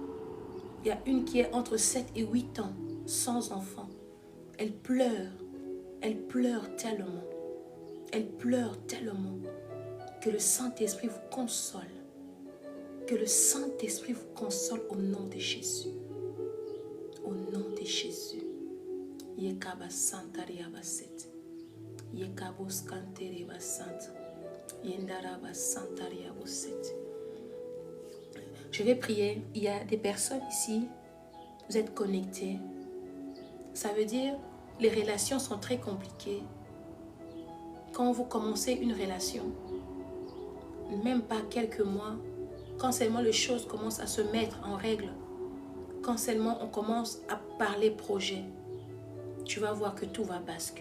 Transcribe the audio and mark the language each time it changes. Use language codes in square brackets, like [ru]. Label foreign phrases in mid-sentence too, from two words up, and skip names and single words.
[fr] Il y a une qui est entre 7 et 8 ans sans enfant. Elle pleure tellement. Elle pleure tellement que le Saint-Esprit vous console. Que le Saint-Esprit vous console au nom de Jésus. Au nom de Jésus. Yekaba Santaria Basset. Yekabos Kantere Basant. Yendaraba Santaria Basset. Je vais prier. Il y a des personnes ici. Vous êtes connectés. Ça veut dire les relations sont très compliquées. Quand vous commencez une relation, même pas quelques mois, quand seulement les choses commencent à se mettre en règle, quand seulement on commence à parler projet, tu vas voir que tout va basculer.